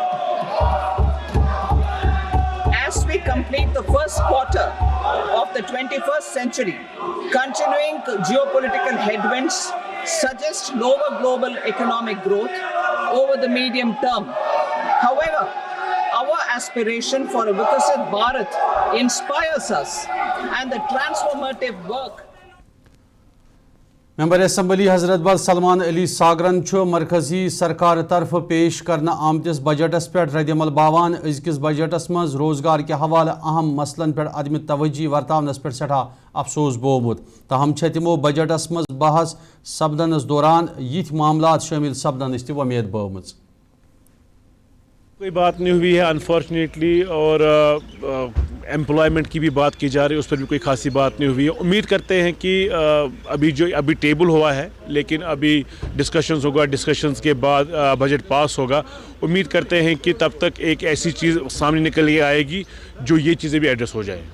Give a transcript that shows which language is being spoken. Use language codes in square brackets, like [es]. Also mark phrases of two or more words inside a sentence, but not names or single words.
[en] As we complete the first quarter of the 21st century, continuing geopolitical headwinds suggest lower global economic growth over the medium term. However, our aspiration for a Vikasit Bharat inspires us and the transformative work. [ks] ممبر اسمبلی حضرت بل سلمان علی ساگرن مرکزی سرکار طرف پیش کرنا آمتس بجٹس پہ ردعمل باوان ازکس بجٹس مز روزگار کے حوالہ اہم مسلن پہ عدم توجہ ورتاونس پہ سٹھا افسوس بومت تاہم تمو بجٹس مز بحث سپدنس دوران یت معاملات شامل سپدنس تہ ومید بومت [ur] کوئی بات نہیں ہوئی ہے انفارچونیٹلی اور ایمپلائمنٹ کی بھی بات کی جا رہی ہے اس پر بھی کوئی خاصی بات نہیں ہوئی ہے امید کرتے ہیں کہ ابھی ٹیبل ہوا ہے لیکن ابھی ڈسکشنز ہوگا ڈسکشنز کے بعد بجٹ پاس ہوگا امید کرتے ہیں کہ تب تک ایک ایسی چیز سامنے نکل کے آئے گی جو یہ چیزیں بھی ایڈریس ہو جائیں